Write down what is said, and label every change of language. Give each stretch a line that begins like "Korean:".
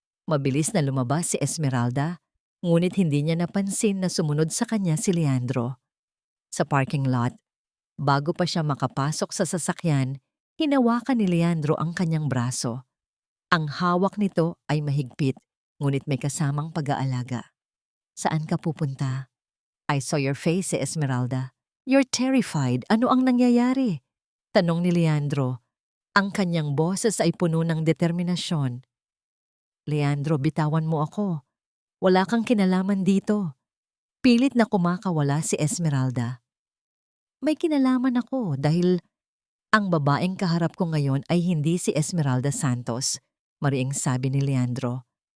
Filipino: Mabilis na lumabas si Esmeralda, ngunit hindi niya napansin na sumunod sa kanya si Leandro. Sa parking lot, bago pa siya makapasok sa sasakyan, hinawakan ni Leandro ang kanyang braso. Ang hawak nito ay mahigpit, ngunit may kasamang pag-aalaga. Saan ka pupunta?
English: I saw your face, Esmeralda. You're terrified.
Filipino: Ano ang nangyayari? Tanong ni Leandro. Ang kanyang boses ay puno ng determinasyon. Leandro, bitawan mo ako. Wala kang kinalaman dito. Pilit na kumakawala si Esmeralda. May kinalaman ako dahil ang babaeng kaharap ko ngayon ay hindi si Esmeralda Santos, mariing sabi ni Leandro.